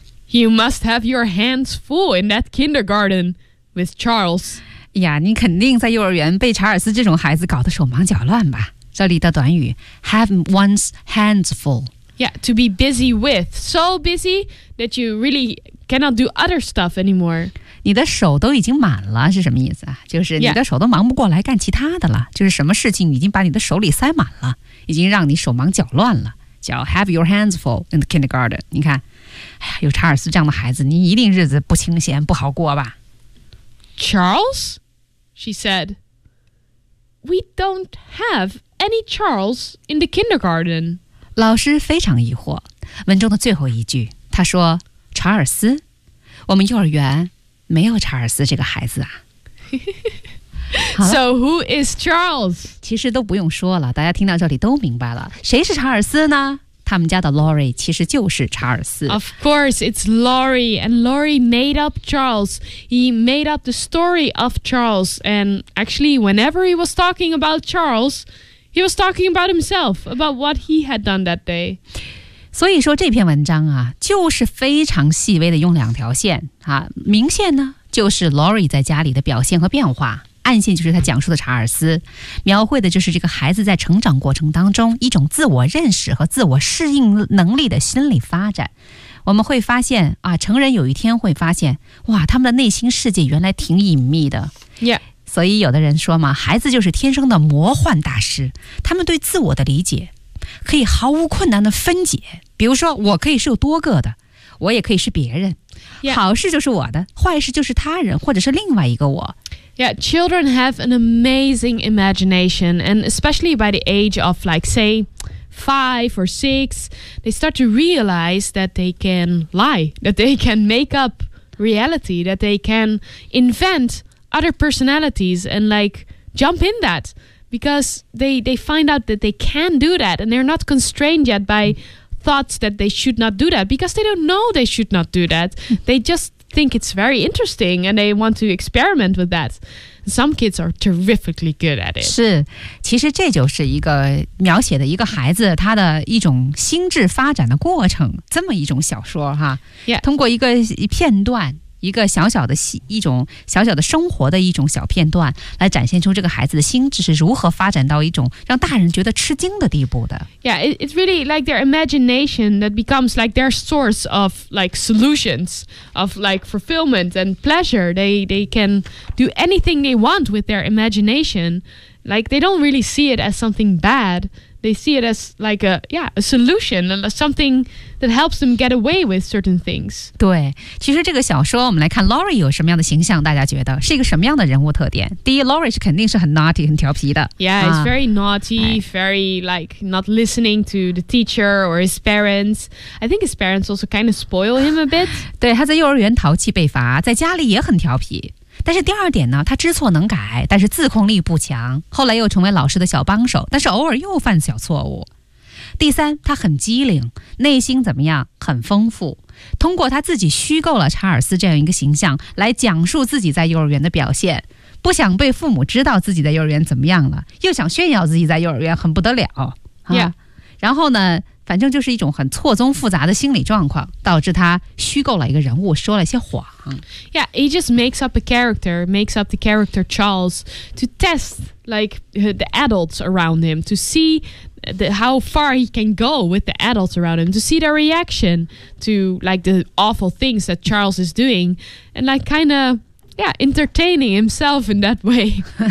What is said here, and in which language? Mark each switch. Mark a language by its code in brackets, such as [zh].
[en] You must have your hands full in that kindergarten with Charles. [zh] 呀，你肯定在幼儿园被查尔斯这种孩子搞得手忙脚乱吧？这里的短语 [en] have one's hands full. Yeah, to be busy with. So busy that you really cannot do other stuff anymore. [zh] 你的手都已经满了是什么意思啊？就是你的手都忙不过来干其他的了。就是什么事情已经把你的手里塞满了，已经让你手忙脚乱了。叫 [en] have your hands full in the kindergarten. [zh] 你看。哎呀，有查尔斯这样的孩子，你一定日子不清闲，不好过吧 [en] ？Charles, she said. We don't have any Charles in the kindergarten. [zh] 老师非常疑惑。文中的最后一句，他说：“查尔斯，我们幼儿园没有查尔斯这个孩子啊。” [en] So who is Charles? [zh] 其实都不用说了，大家听到这里都明白了，谁是查尔斯呢？他们家的 Laurie 其实就是查尔斯。 [en] Of course, it's Laurie, and Laurie made up Charles. He made up the story of Charles, and actually, whenever he was talking about Charles, he was talking about himself, about what he had done that day. [zh] 所以说这篇文章啊，就是非常细微的用两条线啊，明线呢就是 Laurie 在家里的表现和变化。暗线就是他讲述的查尔斯，描绘的就是这个孩子在成长过程当中一种自我认识和自我适应能力的心理发展。我们会发现啊，成人有一天会发现，哇，他们的内心世界原来挺隐秘的。 [en] Yeah. [zh] 所以有的人说嘛，孩子就是天生的魔幻大师，他们对自我的理解可以毫无困难的分解。比如说，我可以是有多个的，我也可以是别人。 [en] Yeah. [zh] 好事就是我的，坏事就是他人或者是另外一个我。 [en] Yeah, children have an amazing imagination, and especially by the age of, like, say, 5 or 6, they start to realize that they can lie, that they can make up reality, that they can invent other personalities and, like, jump in that, because they find out that they can do that, and they're not constrained yet by thoughts that they should not do that, because they don't know they should not do that. They just... think it's very interesting and they want to experiment with that. Some kids are terrifically good at it. [zh] 是，其实这就是一个描写的一个孩子他的一种心智发展的过程，这么一种小说哈。 [en] Yeah. [zh] 通过一个片段，一个小小的一种小小的生活的一种小片段，来展现出这个孩子的心智是如何发展到一种让大人觉得吃惊的地步的。 [en] Yeah, it's really like their imagination that becomes like their source of like solutions of like fulfillment and pleasure. They can do anything they want with their imagination. Like they don't really see it as something bad. They see it as like a solution, something. That helps them get away with certain things. [zh] 对，其实这个小说我们来看 Laurie 有什么样的形象，大家觉得是一个什么样的人物特点？第一， Laurie 是肯定是很 naughty 很调皮的。 [en] Yeah, it's very naughty, very like not listening to the teacher or his parents. I think his parents also kind of spoil him a bit. [zh] 对，他在幼儿园淘气被罚，在家里也很调皮。但是第二点呢，他知错能改，但是自控力不强，后来又成为老师的小帮手，但是偶尔又犯小错误。第三，他很机灵，内心怎么样？很丰富。通过他自己虚构了查尔斯这样一个形象，来讲述自己在幼儿园的表现。不想被父母知道自己在幼儿园怎么样了，又想炫耀自己在幼儿园很不得了。 [en] Yeah. [zh] 然后呢，反正就是一种很错综复杂的心理状况，导致他虚构了一个人物，说了一些谎。 [en] Yeah, he just makes up a character, makes up the character Charles to test like the adults around him to see. How far he can go with the adults around him to see their reaction to like the awful things that Charles is doing and like kind of yeah entertaining himself in that way.